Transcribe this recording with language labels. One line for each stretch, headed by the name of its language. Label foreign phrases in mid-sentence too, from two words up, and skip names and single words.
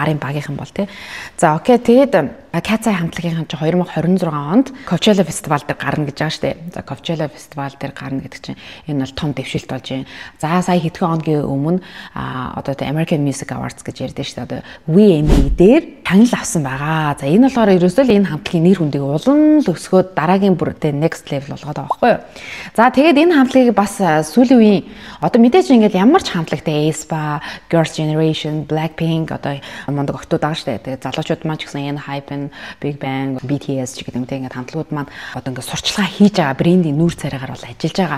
Mongolian: Арын багийнхан бол тий. За окей. Тэгээд Кацай хамтлагийн чи 2026 онд Coachella фестивал дээр гарна гэж байгаа шүү дээ. За Coachella фестивал дээр гарна гэдэг чинь энэ бол том дэвшилт болж байна. За сая хэдхэн хоногийн өмнө одоо American Music Awards гэж ярьдэн шүү дээ. Одоо VMA дээр танил авсан байгаа. За энэ болохоор ерөөсөө л энэ хамтлагийн нэр хүндийг улам л өсгөөд дараагийн бүр тэ
English: next level
Mongolian: болгоод байгаа байхгүй юу. За тэгээд энэ хамтлагийг бас сүүлийн үеийн одоо мэдээж ингээд ямар ч хамтлагтай aespa, Girls' Generation, Blackpink одоо мондог охтууд байгаа шүү дээ. Тэгээд залуучууд маань ч гэсэн ENHYPEN, Big Bang, BTS ч гэдэг юм те ингээд хамтлагууд маань одоо ингээд сурчлага хийж байгаа брендийн нүүр царайгаар бол ажиллаж байгаа.